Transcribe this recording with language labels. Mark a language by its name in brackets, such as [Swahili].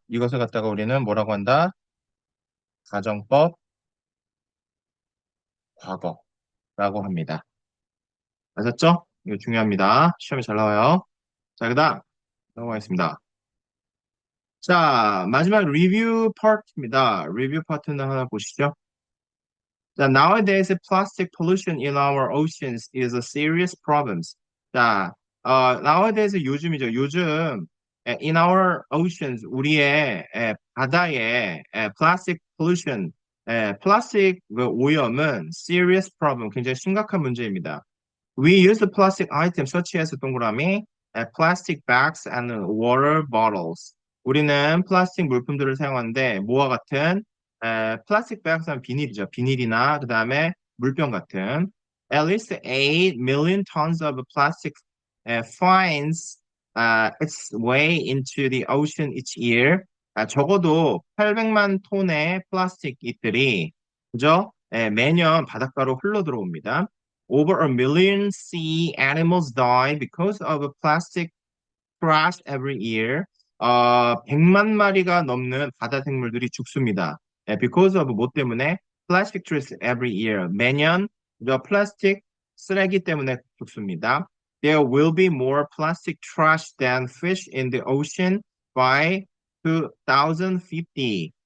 [Korean] 이것을 갖다가 우리는 뭐라고 한다? 가정법 과거라고 합니다. 아셨죠? 이거 중요합니다. 시험에 잘 나와요. 자, 그 다음 넘어가겠습니다. 자, 마지막 리뷰 파트입니다. 리뷰 파트는 하나 보시죠. [English] 자, nowadays plastic pollution in our oceans is a serious problem. [Korean] 자, nowadays 요즘이죠. 요즘 [English] in our oceans [Korean] 우리의 바다에 [English] plastic pollution [Korean] 플라스틱 그 오염은 [English] serious problem [Korean] 굉장히 심각한 문제입니다. [English] We use the plastic items such as 동그라미 plastic bags and water bottles. [Korean] 우리는 플라스틱 물품들을 사용하는데 뭐와 같은 플라스틱 bags는 비닐이죠. 비닐이나 그다음에 물병 같은 [English] at least 8 million tons of plastic finds its way into the ocean each year. [Korean] 적어도 800만 톤의 플라스틱들이 그죠? 매년 바닷가로 흘러 들어옵니다. [English] Over a million sea animals die because of plastic trash every year. [Korean] 100만 마리가 넘는 바다 생물들이 죽습니다. because of 뭐 때문에? [English] Plastic trash every year. [Korean] 매년 저 플라스틱 쓰레기 때문에 죽습니다. [English] There will be more plastic trash than fish in the ocean by 2050.